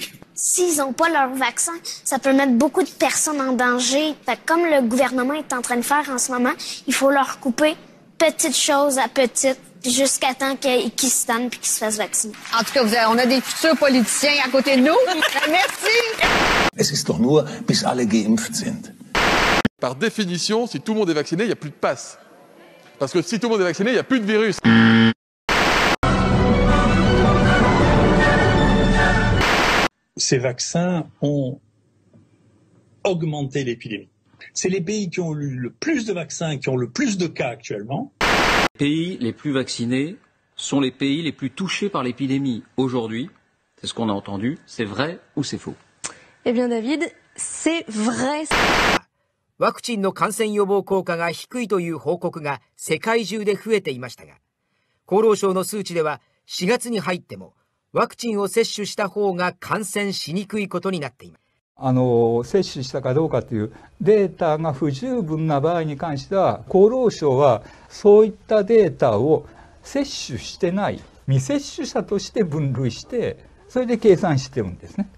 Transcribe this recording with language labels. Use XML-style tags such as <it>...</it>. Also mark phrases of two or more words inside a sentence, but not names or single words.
<fr>S'ils n'ont pas leur vaccin, ça peut mettre beaucoup de personnes en danger. Fait que comme le gouvernement est en train de faire en ce moment, il faut leur couper petite chose à petite jusqu'à temps qu'ils se tannent et qu'ils se fassent vacciner. En tout cas, on a des futurs politiciens à côté de nous. Merci.</fr> <de>Es ist doch nur, bis alle geimpft sind.</de> <fr>Par définition, si tout le monde est vacciné, il n'y a plus de passe. Parce que si tout le monde est vacciné, il n'y a plus de virus. Ces vaccins ont augmenté l'épidémie. C'est les pays qui ont eu le plus de vaccins, qui ont le plus de cas actuellement. Les pays les plus vaccinés sont les pays les plus touchés par l'épidémie aujourd'hui. C'est ce qu'on a entendu. C'est vrai ou c'est faux? Eh bien David, c'est vrai.</fr> <ja>ワクチンの感染予防効果が低いという報告が世界中で増えていましたが、厚労省の数値では4月に入ってもワクチンを接種した方が感染しにくいことになっています。接種したかどうかというデータが不十分な場合に関しては、厚労省はそういったデータを接種してない未接種者として分類して、それで計算してるんですね。</ja>